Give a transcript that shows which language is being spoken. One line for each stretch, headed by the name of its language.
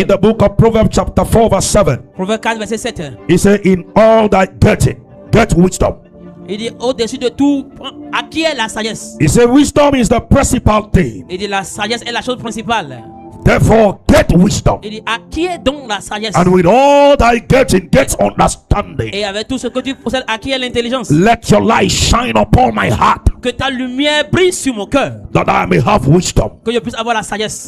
English: In the book of Proverbs chapter 4 verse 7.
French: Proverbe 4 verset 7.
English: He said, in all thy getting, get wisdom.
French: Il dit au-dessus de tout, acquiert la sagesse.
English: He said, wisdom is the principal thing.
French: Il dit la sagesse est la chose principale.
English: Therefore, get wisdom.
French: Il dit acquiert donc la sagesse.
English: And with all thy getting, get understanding.
French: Et avec tout ce que tu possèdes, acquiert l'intelligence.
English: Let your light shine upon my heart.
French: Que ta lumière brille sur mon cœur.
English: That I may have wisdom.
French: Que je puisse avoir la sagesse.